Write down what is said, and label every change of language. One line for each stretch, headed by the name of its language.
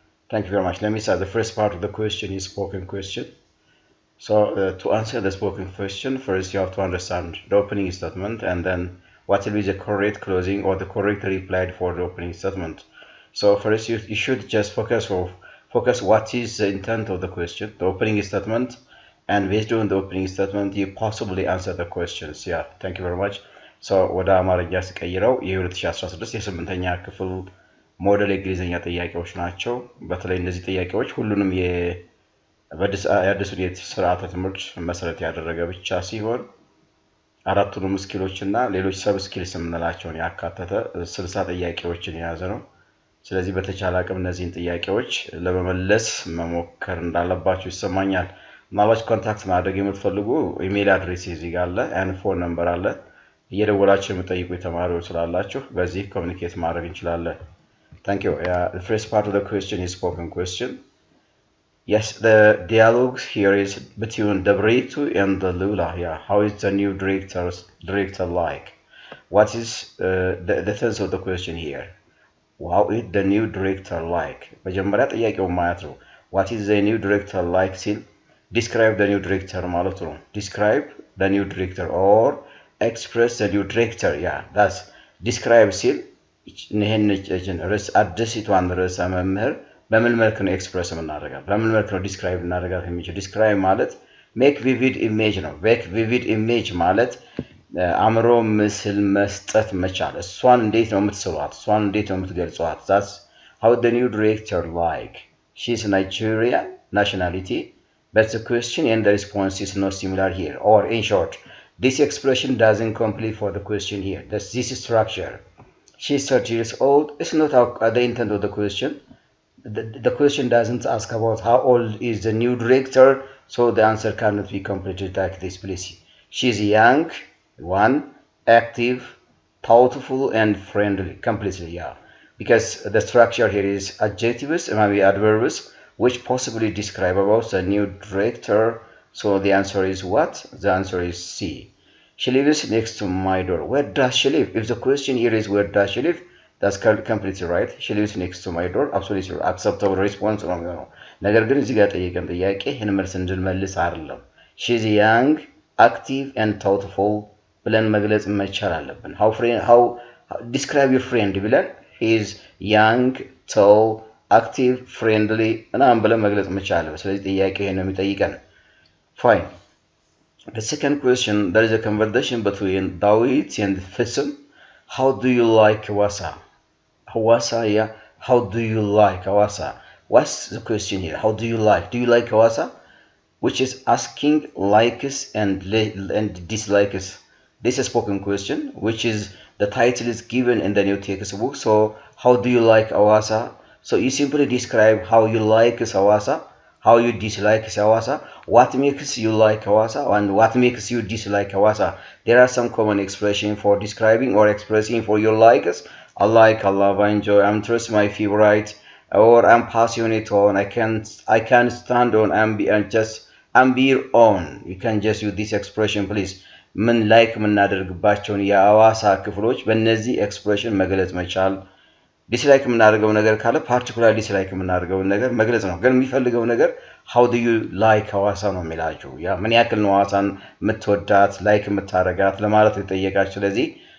English: Thank you very much. Let me start. The first part of the question is spoken question. So to answer the spoken question, first you have to understand the opening statement and then what will be the correct closing or the correct reply for the opening statement. So first you should just focus what is the intent of the question, the opening statement, and based on the opening statement you possibly answer the questions. Yeah, thank you very much.
Amharic: So ወደ አማርኛ ስቀይረው የ2016 የስምንተኛ ክፍል ሞዴል የእንግሊዝኛ ጥያቄዎች ናቸው። በተለይ እነዚህ ጥያቄዎች ሁሉንም የአዲሱን የስርዓተ ትምህርት መሰረት ያደረገ ብቻ ሲሆን አራቱንም ስኪሎች እና ሌሎች ሰብ ስኪልስ የምንላቸውን ያካተተ 60 ጥያቄዎችን የያዘ ነው። ስለዚህ በተቻለ አቅም እነዚህን ጥያቄዎች ለመመለስ መሞከር እንዳለባችሁ ይሰማኛል። ምናልባት ኮንታክት ማድረግ የምትፈልጉ ኢሜል አድሬስ እዚህ ጋር አለ፣ ፎን ነምበር አለ። እየደወላችሁ የምትጠይቁ ተማሪዎች ስላላችሁ በዚህ ኮሙኒኬት ማድረግ እንችላለን።
English: Thank you. The first part of the question is spoken question. Yes, the dialogue here is between the Britu and the Lula. Yeah, how is the new director like? What is the sense of the question here? How is the new director like?
Amharic: መጀመሪያ ጥያቄው ማለት ነው።
English: What is the new director like?
Amharic: ሲል
English: describe the new director
Amharic: ማለት ነው።
English: Describe the new director or express the new director. Yeah, that's describe
Amharic: ሲል ይሄን ርዕስ አዲሲቷን ርዕሰ መምህር በምን መልኩ ነው ኤክስፕረስ የምናደርጋት? በምን መልኩ ነው ዲስክራይብ እናደርጋት የሚችል? ዲስክራይብ ማለት
English: ሜክ ቪቪድ ኢሜጅ
Amharic: ነው። ሜክ ቪቪድ ኢሜጅ ማለት አእምሮ ምስል መስጠት መቻል። እሷን እንዴት ነው የምትስሏት? እሷን እንዴት ነው የምትገልጿት?
English: that's how the new director like. She's Nigerian nationality, but the question and the response is not similar here. Or in short, this expression doesn't complete for the question here. That's this structure. She's 30 years old. It's not the intent of the question. The question doesn't ask about how old is the new director, so the answer cannot be completed like this, please. She's young, one, active, thoughtful, and friendly. Completely, yeah. Because the structure here is adjectives, maybe adverbs, which possibly describe about the new director. So the answer is what? The answer is C. She lives next to my door. Where does she live? If the question here is where does she live, that's completely right. She lives next to my door. Absolutely acceptable response
Amharic: ነው። ነገር ግን እዚህ ጋር ጠየቀን ጥያቄ ይሄን መልስ እንድንመልስ አይደለም።
English: She's young, active and thoughtful
Amharic: ብለን መግለጽ መቻል አለብን።
English: How describe your friend
Amharic: ብለን
English: he is young, tall, active, friendly
Amharic: እናም ብለን መግለጽ መቻል አለብን። ስለዚህ ጥያቄ ይሄን ነው የሚጠይቀን።
English: Fine. The second question, there is a conversation between Dawit and Fism. How do you like Hawassa? Hawassa, yeah. How do you like Hawassa? What's the question here? How do you like? Do you like Hawassa? Which is asking likes and dislikes. This is a spoken question, which is the title is given in the new textbook. So, how do you like Hawassa? So you simply describe how you like Hawassa, how you dislike Hawassa, what makes you like Hawassa, and what makes you dislike Hawassa. There are some common expressions for describing or expressing for your likes. I like, I love, I enjoy, I'm trust my favorite, or I'm passionate on, I can't stand on, I'm be on. You can just use this expression, please.
Amharic: ምን ላይክ የምናደርግባቸውን የሐዋሳ ክፍሎች በእነዚህ ኤክስፕሬሽን መግለጽ መቻል። ዲስላይክ የምናደርገው ነገር ካለ ፓርቲኩላር ዲስላይክ የምናደርገው ነገር መግለጽ ነው። ግን የሚፈልገው ነገር
English: how do you like
Amharic: ሐዋሳ ነው የሚላችሁ። ያ ምን ያክል ነው ሐዋሳን የምትወዳት ላይክ የምታረጋት ለማለት የተጠየቃችሁ። ስለዚህ